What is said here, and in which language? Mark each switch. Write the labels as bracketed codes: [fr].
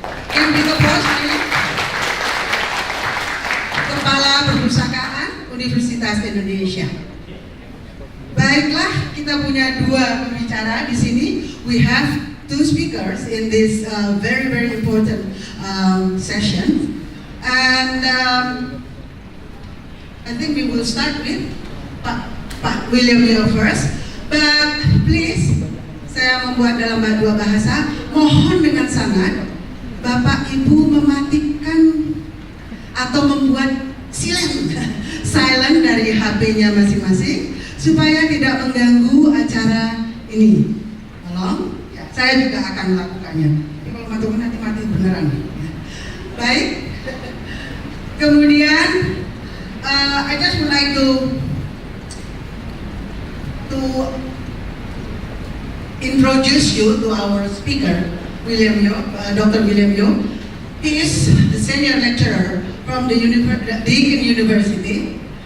[id] Yang kita Kepala Perpustakaan Universitas Indonesia. Baiklah, kita punya dua pembicara di sini. [en] We have two speakers in this very important session, and I think we will start with Pak William Yo first. But please, [id] saya membuat dalam dua bahasa. Mohon dengan sangat Bapak Ibu mematikan atau membuat silent dari HP-nya masing-masing supaya tidak mengganggu acara ini. Tolong, ya, saya juga akan melakukannya. Jadi kalau mati nanti mati beneran. Ya. Baik. Kemudian, [en] I just would like to introduce you to our speaker. William Yo, Dr. William Yo. He is the senior lecturer from the Deakin University.